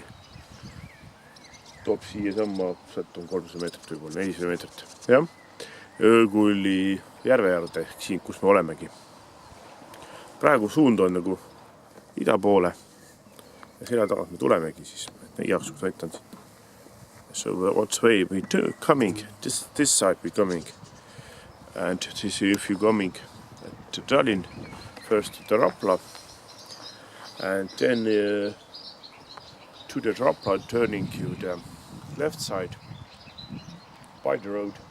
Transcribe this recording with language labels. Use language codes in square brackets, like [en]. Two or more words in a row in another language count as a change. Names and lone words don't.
[et] Toob siia samma, sealt on 300 meetrit või 400 meetrit. Jah, Öökulli järve äärde ehk siin, kus me olemegi. Praegu suund on nagu ida poole ja selja tagant me tulemegi siis. Igaks kus näitan siin. [en] So what's way we coming? This side we coming. And this if you coming to Tallinn, first to the Rapla, and then to the Rapla, turning you the left side by the road.